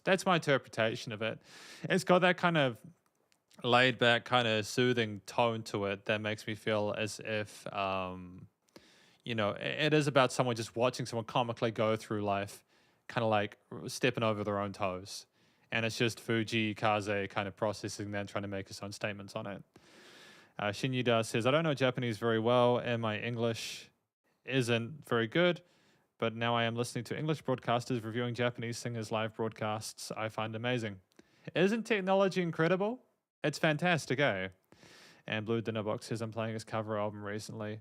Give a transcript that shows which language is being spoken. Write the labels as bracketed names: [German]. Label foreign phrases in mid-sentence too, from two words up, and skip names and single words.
[English] That's my interpretation of it. It's got that kind of laid back, kind of soothing tone to it that makes me feel as if, you know, it is about someone just watching someone comically go through life, kind of like stepping over their own toes. And it's just Fujii Kaze kind of processing that and trying to make his own statements on it. Shinunoga-E-Wa says, I don't know Japanese very well, and my English isn't very good, but now I am listening to English broadcasters reviewing Japanese singers' live broadcasts. I find amazing. Isn't technology incredible? It's fantastic, eh? And Blue Dinner Box says, I'm playing his cover album recently.